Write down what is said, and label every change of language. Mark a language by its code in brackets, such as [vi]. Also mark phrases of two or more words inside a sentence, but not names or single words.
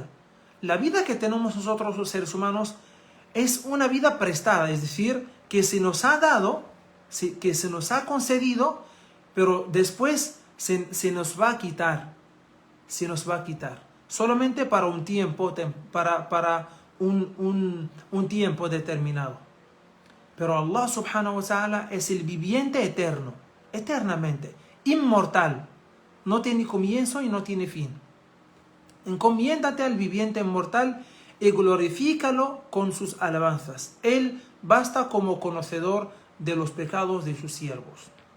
[es] La vida que tenemos nosotros los seres humanos es una vida prestada, es decir, que se nos ha dado, que se nos ha concedido, pero después se nos va a quitar, se nos va a quitar, solamente para un tiempo, para un tiempo determinado. Pero Allah [ar] سبحانه وتعالى [es] es el viviente eterno, eternamente, inmortal, no tiene comienzo y no tiene fin. Encomiéndate al viviente inmortal y glorifícalo con sus alabanzas. Él basta como conocedor de los pecados de sus siervos.